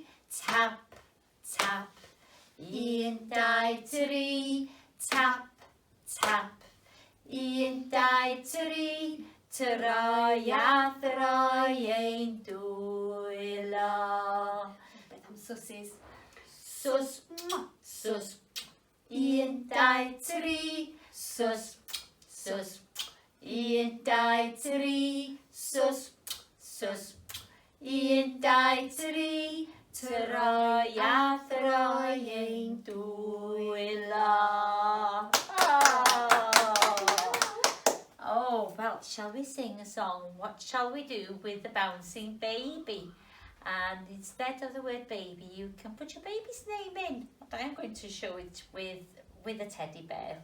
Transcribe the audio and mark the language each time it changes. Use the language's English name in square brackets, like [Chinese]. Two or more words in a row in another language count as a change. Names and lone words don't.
[English] Tap, tap. 1, 2, 3. Tap, tap. 1, 2, 3. [Welsh] Troi a throi ein dwylo. Beth am swsys? Sus, sus. 1, 2, 3. Sus, sus. 1, 2, 3. Sus, sus. 1, 2, 3. Troi a throi ein dwylo. [English] Oh, well, shall we sing a song? What shall we do with the bouncing baby? And instead of the word baby, you can put your baby's name in. But I'm going to show it with a teddy bear.